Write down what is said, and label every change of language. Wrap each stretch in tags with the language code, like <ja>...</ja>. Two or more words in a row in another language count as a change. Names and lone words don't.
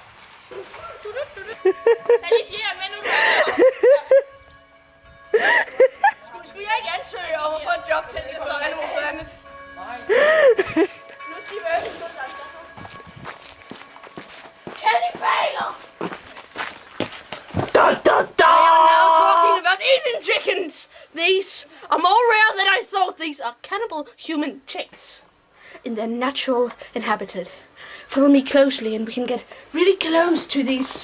<da>Tag lige fjerde med nu. Skulle jeg ikke ansøge om at få et job til det, så er det noget andet? Nej. Nu siger jeg, at Kannibaler! Dun, dun, dun!</da> <en>I am now talking about eating chickens! These are more rare than I thought. These are cannibal human chicks in their natural habitat. Follow me closely and we can get really close to these</en>